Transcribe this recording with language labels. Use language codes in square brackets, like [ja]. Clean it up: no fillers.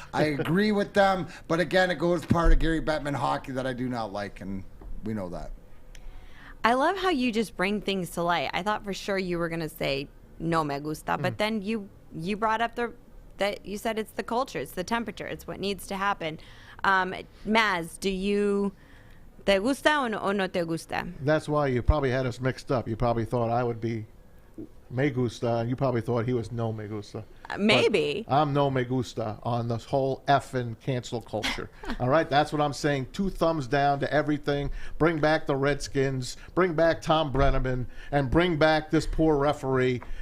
[en] I agree with them, but again, it goes part of Gary Bettman hockey that I do not like, and we know that. I love how you just bring things to light. I thought for sure you were going to say [es] no me gusta, [en] but then you brought up that you said it's the culture, it's the temperature, it's what needs to happen. [es] Maz, te gusta o no te gusta? [en] That's why you probably had us mixed up. You probably thought I would be [es] me gusta, [en] and you probably thought he was [es] no me gusta. [en] Maybe. But I'm [es] no me gusta [en] on this whole effing cancel culture. All right, that's what I'm saying. 2 thumbs down to everything. Bring back the Redskins, bring back Tom Brenneman, and bring back this poor referee.